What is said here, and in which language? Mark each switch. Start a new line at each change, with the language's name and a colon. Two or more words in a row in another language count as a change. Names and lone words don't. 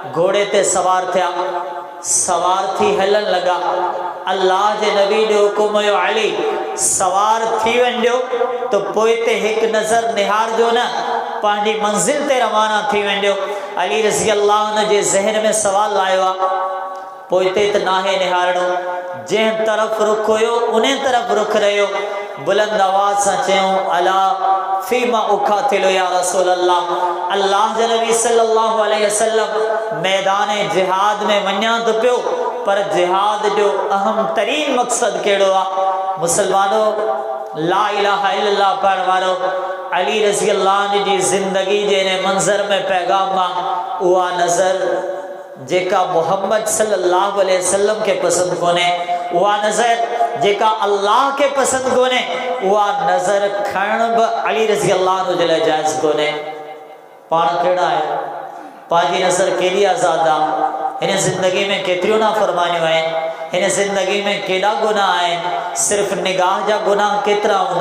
Sindhi: घोड़े ते सवार थिया, सवार थी हलण लॻा, अल्लाह जे नबी जो हुकुम हुयो अली सवार थी वञो तो पोइ ते हिकु नज़र निहारजो न, पंहिंजी मंज़िल ते रवाना थी वञो। अली
Arabic: رضي الله
Sindhi: उन जे ज़हन में सवाल आयो आहे, पोइ ते त नाहे निहारणो, जंहिं तरफ़ रुख हुयो उन तरफ़ रुख रहियो। बुलंद आवाज़ सां चयूं,
Arabic: ألا فيما أقاتل يا رسول الله,
Sindhi: अल्लाह जे नबी
Arabic: صلى الله عليه وسلم
Sindhi: मैदान जिहाद में वञा तो पियो, पर जिहाद जो अहम तरीन मक़सद कहिड़ो आहे? मुसलमानो,
Arabic: لا إله إلا الله
Sindhi: पढ़ण वारो अली
Arabic: رضي الله
Sindhi: जी ज़िंदगी जे इन मंज़र में पैगाम आहे उहा नज़र जेका मोहम्मद
Arabic: صلى الله عليه وسلم
Sindhi: के पसंद कोने, उहा नज़र जेका अल्लाह के पसंद कोने, उहा नज़र खणण बि अली
Arabic: رضي الله
Sindhi: जे लाइ जाइज़ कोने। पाण कहिड़ा आहियूं? पंहिंजी नज़र केॾी आज़ाद आहे? हिन ज़िंदगी में केतिरियूं नाफ़रमानियूं आहिनि? हिन ज़िंदगी में केॾा गुनाह आहिनि? सिर्फ़ निगाह जा गुनाह केतिरा हूंदा?